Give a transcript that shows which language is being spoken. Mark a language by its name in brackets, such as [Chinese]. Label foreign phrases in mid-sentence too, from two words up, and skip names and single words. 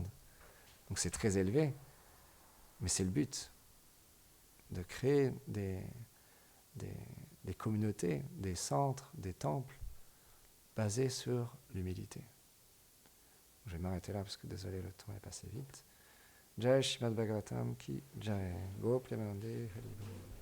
[French] Donc c'est très élevé, mais c'est le but de créer des communautés, des centres, des temples basés sur l'humilité. Je vais m'arrêter là parce que désolé, le temps est passé vite. [Hindi] जय श्रीमद् भागवतम् की जय. [Bangla] গো প্রেমানন্দে হরি বোল.